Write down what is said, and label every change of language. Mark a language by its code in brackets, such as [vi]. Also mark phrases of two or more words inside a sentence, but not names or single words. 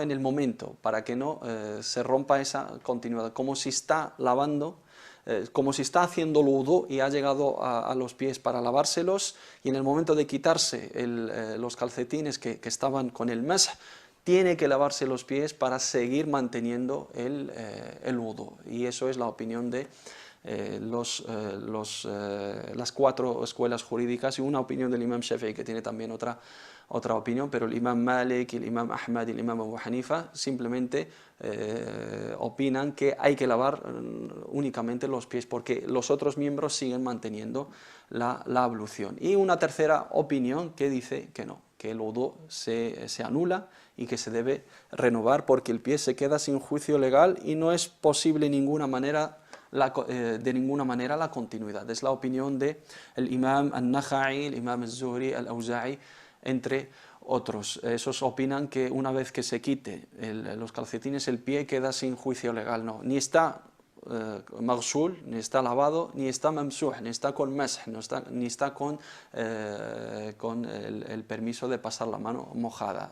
[es] En el momento, para que no se rompa esa continuidad, como si está lavando, como si está haciendo el wudu y ha llegado a los pies para lavárselos, y en el momento de quitarse los calcetines que estaban con el mash, tiene que lavarse los pies para seguir manteniendo el wudu. Y eso es la opinión de las cuatro escuelas jurídicas, y una opinión del imam Shafi'i, que tiene también otra opinión, pero el imam Malik, el imam Ahmad y el imam Abu Hanifa simplemente opinan que hay que lavar únicamente los pies porque los otros miembros siguen manteniendo la ablución. Y una tercera opinión que dice que no, que el wudu se anula y que se debe renovar porque el pie se queda sin juicio legal y no es posible de ninguna manera la continuidad. Es la opinión del imam al-Nakha'i, el imam al-Zuhri, al-Awza'i, entre otros. Esos opinan que una vez que se quite los calcetines, el pie queda sin juicio legal. No, ni está maghsul, ni está lavado, ni está mamsuh, ni está con mash, ni está con el permiso de pasar la mano mojada.